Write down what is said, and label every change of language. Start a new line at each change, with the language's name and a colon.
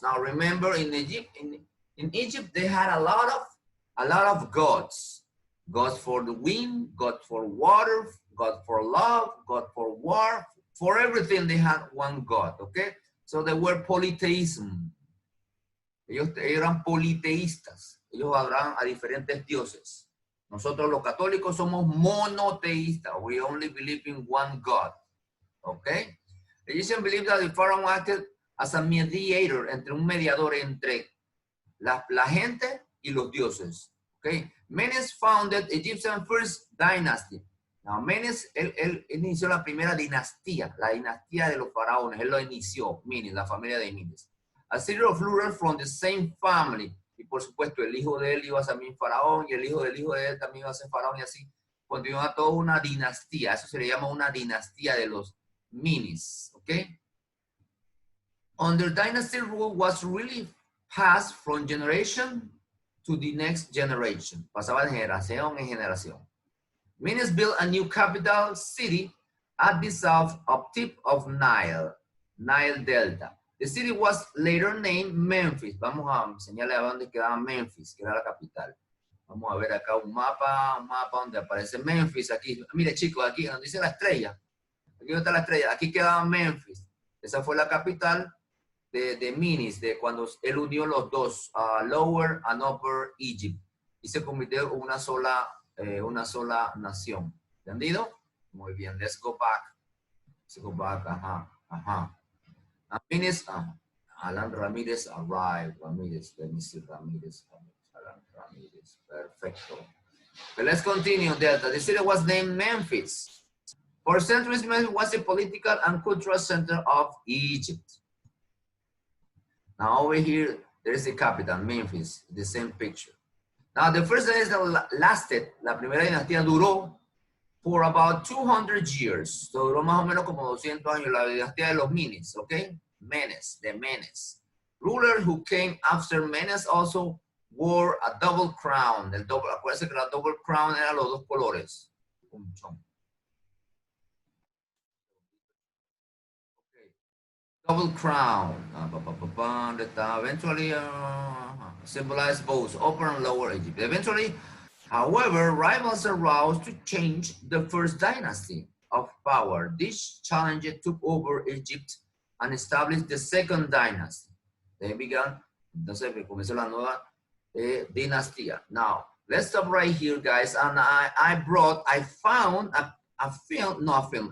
English: Now remember, in Egypt they had a lot of gods. God for the wind, God for water, God for love, God for war. For everything they had one God, okay? So they were polytheism.
Spanish: Ellos eran politeístas. Ellos adoraban a diferentes dioses. Nosotros los católicos somos monoteístas.
English: We only believe in one God, okay? The Egyptians believed that the pharaoh acted as a mediator,
Spanish: entre un mediador entre la gente y los dioses,
English: okay? Menes founded Egyptian first dynasty.
Spanish: Now, Menes, él inició la primera dinastía, la dinastía de los faraones. Él lo inició, Menes, la familia de Menes.
English: A series of rulers from the same family.
Spanish: Y por supuesto, el hijo de él iba a ser también faraón, y el hijo del hijo de él también iba a ser faraón, y así continúa toda una dinastía. Eso se le llama una dinastía de los Menes, ¿ok?
English: Under dynasty rule was really passed from generation to the next generation.
Spanish: Pasaba de generación en generación.
English: Menes built a new capital city at the south of tip of Nile Delta. The city was later named Memphis.
Spanish: Vamos a enseñarle a dónde quedaba Memphis, que era la capital. Vamos a ver acá un mapa donde aparece Memphis. Aquí, mire chicos, aquí donde dice la estrella. Aquí donde está la estrella. Aquí quedaba Memphis. Esa fue la capital de Menes, de cuando él unió los dos,
English: Lower and Upper Egypt.
Spanish: Y se convirtió en una sola nación. ¿Entendido? Muy bien,
English: let's go back. Let's go back, ajá. Menes, Alan Ramirez arrived. Ramirez, let me see Ramirez. Alan Ramirez, perfecto. But let's continue, Delta. The city was named Memphis. For centuries, Memphis was the political and cultural center of Egypt. Now over here, there is the capital, Memphis, the same picture. Now, the first dynasty lasted,
Spanish: la primera dinastía duró
English: for about 200 years.
Spanish: So, duró más o menos como 200 años, la dinastía de los Menes, okay?
English: Menes, the Menes. Rulers who came after Menes also wore a double crown.
Spanish: Acuérdense que la double crown era los dos colores. Okay.
English: Double crown. Eventually symbolized both Upper and Lower Egypt. Eventually, however, rivals arose to change the first dynasty of power. This challenger took over Egypt and established the second dynasty. They began,
Spanish: entonces comenzó la nueva dinastía.
English: Now, let's stop right here, guys. And I found a film, not a film.